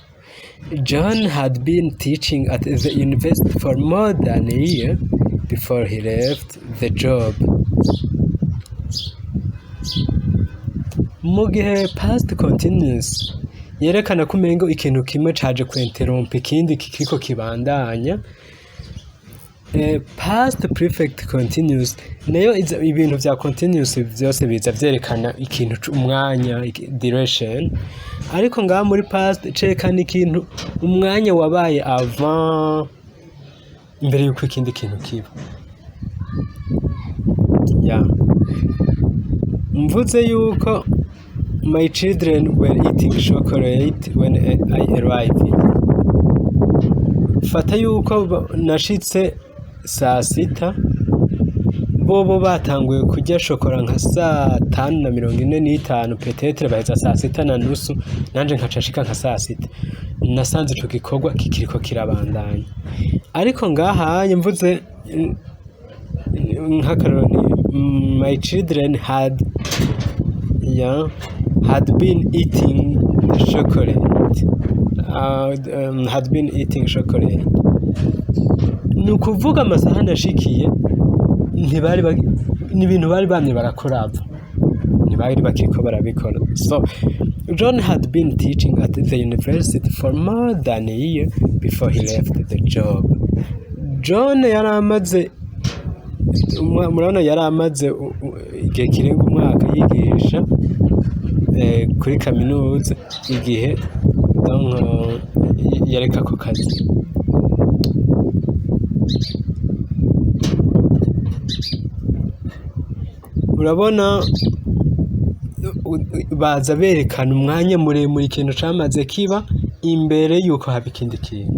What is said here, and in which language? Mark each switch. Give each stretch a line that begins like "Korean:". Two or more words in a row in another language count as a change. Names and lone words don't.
English: John had been teaching at the university for more than a year before he left the job.
Rundi: Mu gihe
English: past continuous
Rundi: yerekana ko umengo ikintu kimwe caje kwenterompa ikindi kikiko kibandanya,
English: past perfect continuous
Rundi: nayo ibintu vya continuous vyose biza vyerekana ikintu umwanya, duration. Ariko ngaha muri past cerekana ikintu umwanya wabaye avant, imbere yuko ikindi kintu kiba. Mvuze yuko
English: my children were eating chocolate when I arrived.
Rundi: Fata yuko nashitse saa sita, bobo batanguye kurya shokora nka saa 5:45, peut-être baheza saa 6:30, nanje nkacashika nka saa 6. Nasanze ico gikorwa kikiriko kirabandanya. Ariko ngaha mvuze nk'akaroni,
English: my children had been eating chocolate. Had been eating chocolate.
Rundi: Nukuvuga amasaha nashikiye ni ibintu bari bamye barakora, ntibari bakiko barabikora.
English: So John had been teaching at the university for more than a year before he left the job.
Rundi: John yaramaze, murabona yaramaze igihe kirenga umwaka yigisha kuri kaminuza, igihe yareka ko kazi. Urabona baza berekana umwanya muremure ikintu camaze kiba imbere yuko haba ikindi kintu.